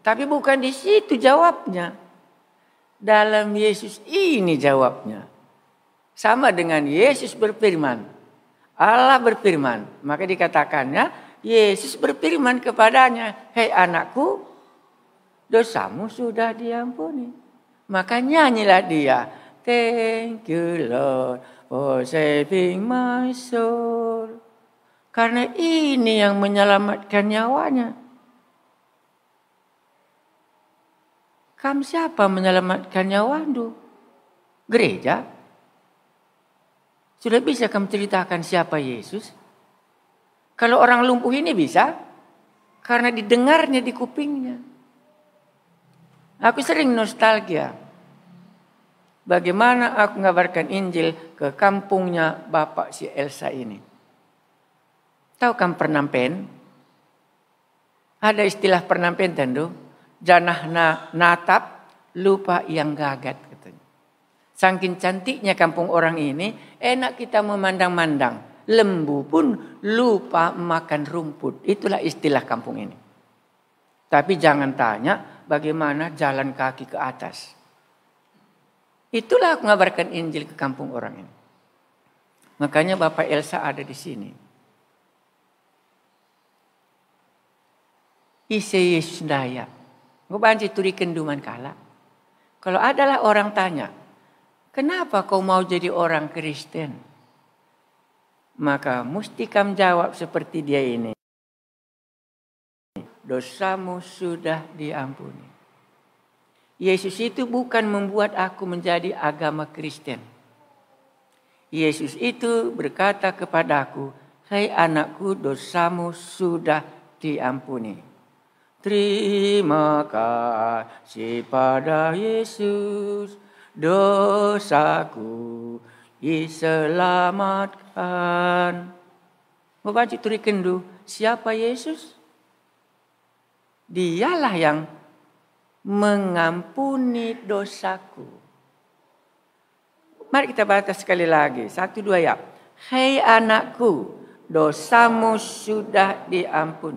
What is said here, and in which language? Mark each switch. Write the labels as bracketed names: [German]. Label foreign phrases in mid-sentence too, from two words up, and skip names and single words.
[Indonesian] Tapi bukan di situ jawabnya. Dalam Yesus ini jawabnya. Sama dengan Yesus berfirman. Allah berfirman. Maka dikatakannya Yesus berfirman kepadanya, "Hei anakku, dosamu sudah diampuni." Maka nyanyilah dia, [English] "Thank you Lord for saving my soul." [Indonesian] Karena ini yang menyelamatkan nyawanya. Kamu siapa menyelamatkan nyawamu? Gereja? Sudah bisa kamu ceritakan siapa Yesus? Kalau orang lumpuh ini bisa, karena didengarnya di kupingnya. Aku sering nostalgia. Bagaimana aku ngabarkan Injil ke kampungnya Bapak si Elsa ini. Tahu kan pernampen? Ada istilah pernampen tentu. [Batak Karo] Janah natap, [Indonesian] lupa yang gagat. Katanya. Saking cantiknya kampung orang ini, enak kita memandang-mandang. Lembu pun lupa makan rumput. Itulah istilah kampung ini. Tapi jangan tanya bagaimana jalan kaki ke atas. Itulah aku ngabarkan Injil ke kampung orang ini. Makanya Bapak Elsa ada di sini. [Batak Karo] Ise Yesus daya. Ngebanci turikan duman kala. [Indonesian] Kalau adalah orang tanya, kenapa kau mau jadi orang Kristen? Maka mesti kamu jawab seperti dia ini. Dosamu sudah diampuni. Yesus itu bukan membuat aku menjadi agama Kristen. Yesus itu berkata kepadaku, "Hai anakku, dosamu sudah diampuni." Terima kasih pada Yesus, dosaku diselamatkan. Mau baca [Batak Karo] turi kendu, [Indonesian] siapa Yesus? Dialah yang mengampuni dosaku. Mari kita baca sekali lagi. 1, 2 ya. Hei anakku, dosamu sudah diampuni.